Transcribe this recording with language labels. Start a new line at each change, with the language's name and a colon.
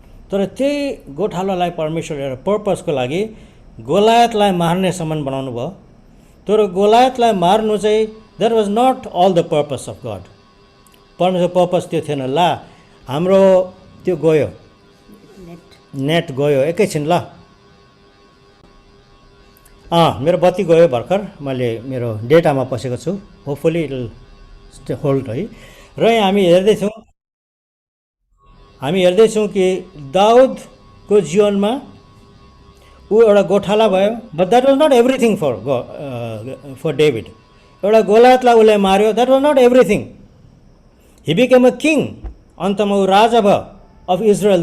Nepali: तर त्यही गोठालोलाई परमेश्वरले एउटा पर्पसको लागि गोलायतलाई मार्नेसम्म बनाउनु भयो। तर गोलायतलाई मार्नु चाहिँ
English: That was not all the purpose of God.
Nepali: परमेश्वरको पर्पस त्यो थिएन। ला हाम्रो त्यो गयो, नेट गयो, एकैछिन ल। मेरो बत्ती गयो भर्खर, मैले मेरो डेटामा पसेको छु,
English: hopefully it will stay hold
Nepali: है। र यहाँ हामी हेर्दैछौँ कि दाउदको जीवनमा ऊ एउटा गोठाला भयो,
English: But that was not everything for David.
Nepali: एउटा गोलायतलाई उसले मार्यो,
English: That was not everything. He became a king,
Nepali: अन्तमा ऊ राजा भयो
English: Of Israel.